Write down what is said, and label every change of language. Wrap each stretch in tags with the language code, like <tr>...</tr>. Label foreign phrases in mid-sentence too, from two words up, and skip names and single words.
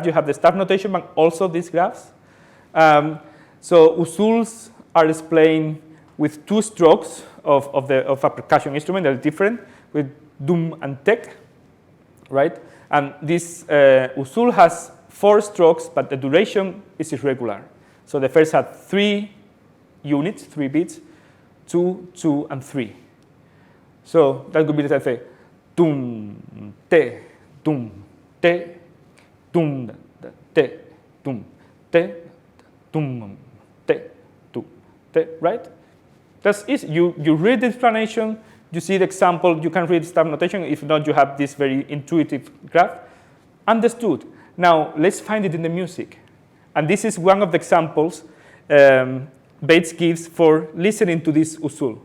<en>You have the staff notation, but also these graphs. So usuls are explained with two strokes of a percussion instrument that are different, with dum and tek, right? And this usul has 4 strokes, but the duration is irregular. So the first had 3 units, 3 beats, 2, 2, and 3. So that would be the say, dum, te, dum, te, dum, te, dum, te, dum, te, dum, te, right? That's easy. You read the explanation, you see the example, you can read staff notation. If not, you have this very intuitive graph. Understood. Now, let's find it in the music. And this is one of the examples Bates gives for listening to this usul.</en>